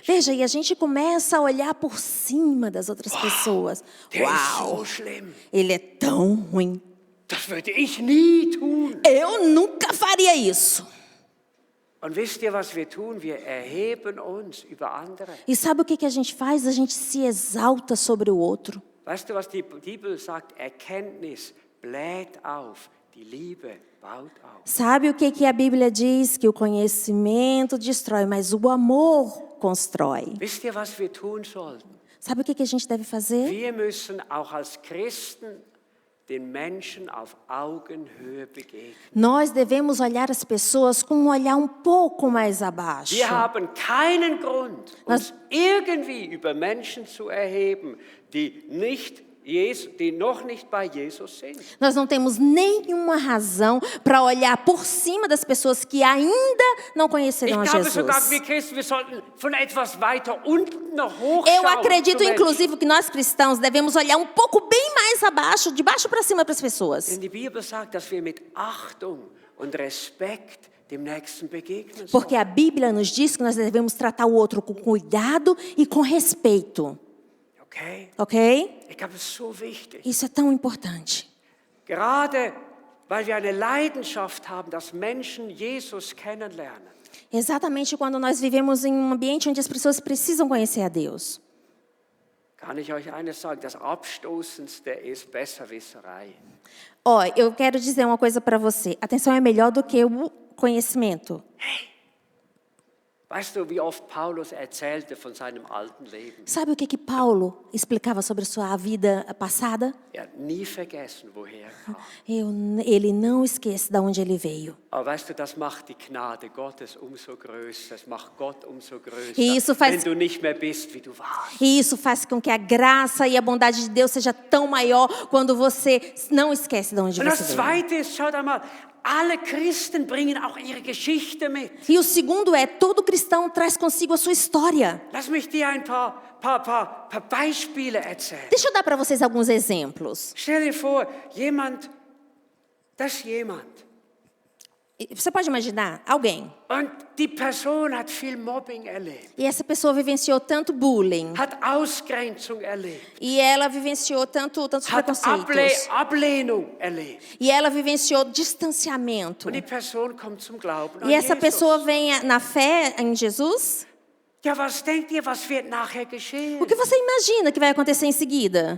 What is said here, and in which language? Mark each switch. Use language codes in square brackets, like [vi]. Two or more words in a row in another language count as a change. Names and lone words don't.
[pt] Veja, e a gente começa a olhar por cima das outras pessoas. [de] Der ist [pt] Uau, [de] so schlimm. [pt] ele é tão ruim. [de] Das würde ich nie tun. [pt] Eu nunca faria isso. [de] Und wisst ihr, was wir tun? Wir erheben uns über andere. [pt] E sabe o que a gente faz? A gente se exalta sobre o outro. [de] Weißt du, was die Bibel sagt? Erkenntnis bläht auf, die Liebe baut auf. [pt] Sabe o que a Bíblia diz? Que o conhecimento destrói, mas o amor constrói. [de] Wisst ihr, was wir tun sollten? [pt] Sabe o que a gente deve fazer? [de] Wir müssen auch als Christen den Menschen auf Augenhöhe begegnen. [pt] Nós devemos olhar as pessoas com um olhar um pouco mais abaixo. [de] Wir haben keinen Grund, uns irgendwie über Menschen zu erheben, die noch nicht bei Jesus sind. [pt] Nós não temos nenhuma razão para olhar por cima das pessoas que ainda não [de] Ich [pt] conhecerão a [de] glaube sogar, [pt] Jesus. [de] wir Christen, wir sollten von etwas weiter unten noch hochschauen. [pt] Eu acredito, [de] zu Menschen. [pt] inclusive, que nós cristãos devemos olhar um pouco bem mais abaixo, de baixo para cima para as pessoas. [de] Denn die Bibel sagt, dass wir mit Achtung und Respekt dem Nächsten begegnen [pt] Porque [de] sollen. [pt] a Bíblia nos diz que nós devemos tratar o outro com cuidado e com respeito. [de] Okay? [pt] Ok? [de] Ich glaube, es ist so wichtig. [pt] Isso é tão importante. [de] Gerade weil wir eine Leidenschaft haben, dass Menschen Jesus kennenlernen. [pt] Exatamente quando nós vivemos em um ambiente onde as pessoas precisam conhecer a Deus. [de] Kann ich euch eines sagen, das Abstoßendste ist Besserwisserei. [pt] Ó, eu quero dizer uma coisa para você. Atenção é melhor do que o conhecimento. [de] Weißt du, wie oft Paulus erzählte von seinem alten Leben? [pt] Sabe o que Paulo explicava sobre a sua vida passada? [de] Er hat nie vergessen, woher er kam. [pt] Ele não esquece de onde ele veio. [de] Aber weißt du, das macht die Gnade Gottes umso größer. Das macht Gott umso größer, [pt] E isso faz- [de] wenn du nicht mehr bist, wie du warst. [pt] E isso faz com que a graça e a bondade de Deus seja tão maior quando você não esquece de onde [de] Und [pt] você [de] das [pt] veio. [de] Zweite ist, schaut einmal, alle Christen bringen auch ihre Geschichte mit. [pt] E o segundo é, todo cristão traz consigo a sua história. [de] Lass mich dir ein paar Beispiele erzählen. [pt] Deixa eu dar para vocês alguns exemplos. [de] Stell dir vor, jemand. [pt] Você pode imaginar alguém, [de] Und die Person hat viel Mobbing erlebt, [pt] e essa pessoa vivenciou tanto bullying, [de] hat Ausgrenzung erlebt, [pt] e ela vivenciou tantos [de] hat [pt] preconceitos, [de] Ablehnung erlebt. [pt] e ela vivenciou distanciamento. [de] Und die Person kommt zum Glauben an [pt] E essa [de] Jesus. [pt] pessoa vem na fé em Jesus. [de] Ja, was denkt ihr, was wird nachher geschehen? [pt] O que você imagina que vai acontecer em seguida?